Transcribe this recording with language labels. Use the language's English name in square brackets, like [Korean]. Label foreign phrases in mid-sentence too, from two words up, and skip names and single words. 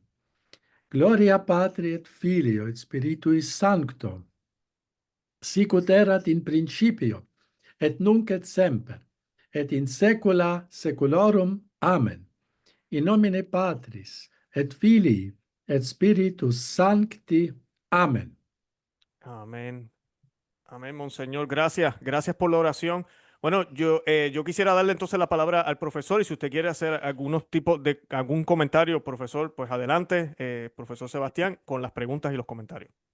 [Latin] Gloria Patri et Filio et Spiritui Sancto, sicut erat in principio, et nunc et semper, et in saecula saeculorum. Amen. In nomine Patris, et Filii, et Spiritus Sancti. Amen. [Spanish] Amén. Amén, Monseñor. Gracias. Gracias por la oración. Bueno, yo quisiera darle entonces la palabra al profesor y si usted quiere hacer algunos tipos de algún comentario, profesor, pues adelante, profesor Sebastián, con las preguntas y los comentarios.